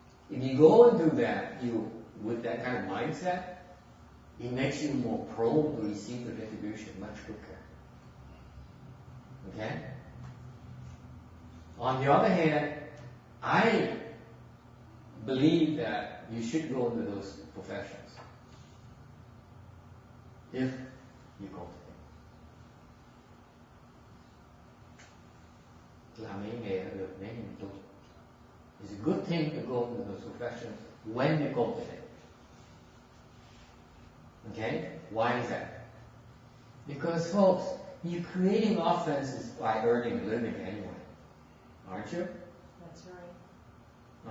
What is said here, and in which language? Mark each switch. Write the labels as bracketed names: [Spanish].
[English] If you go and do that, with that kind of mindset, it makes you more prone to receive the retribution much quicker. Okay? On the other hand, I believe that you should go into those professions if you cultivate. [Vietnamese] Làm mấy nghề nó được nếu như tu. [English] It's a good thing to go into those professions when you cultivate. Okay? Why is that? Because, folks, you're creating offenses by earning a living anyway. Aren't you? That's right.